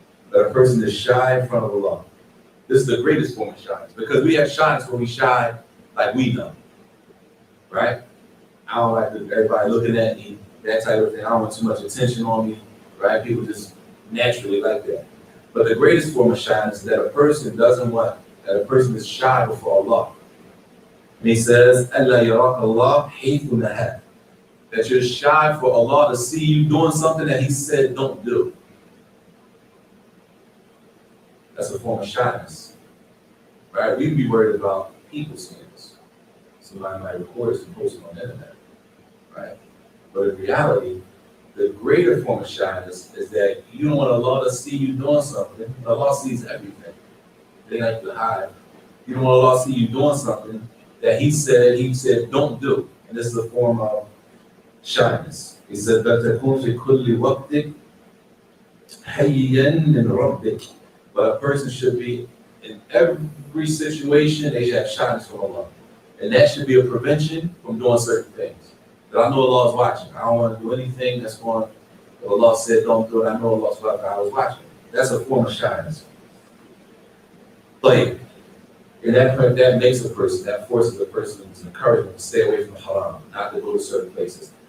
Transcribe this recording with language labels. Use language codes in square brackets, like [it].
[en] That a person is shy in front of Allah. This is the greatest form of shyness, because we have shyness when we shy like we know. Right? I don't like everybody looking at me, that type of thing. I don't want too much attention on me. Right? People just naturally like that. But the greatest form of shyness is that a person doesn't want, that a person is shy before Allah. And he says, [ar] أَلَّا يَرَاكَ اللَّهُ حَيْثُ نَهَاكَ. [en] That you're shy for Allah to see you doing something that He said don't do. That's a form of shyness. Right? We'd be worried about people seeing us. Somebody might record us and post it on the internet. Right? But in reality, the greater form of shyness is that you don't want Allah to see you doing something. Allah sees everything. They like to hide. You don't want Allah to see you doing something that He said don't do. And this is a form of shyness. He said, [ar] فَتَكُونْ فِي كُلِّ وَقْتِكَ حَيًّا مِنْ رَبِّكَ. [en] But a person should be, in every situation, they should have shyness from Allah. And that should be a prevention from doing certain things. That I know Allah is watching. I don't want to do anything that's going, Allah said don't do it. I know Allah is watching. That's a form of shyness. But and that makes a person, that forces a person to encourage them to stay away from haram, not to go to certain places.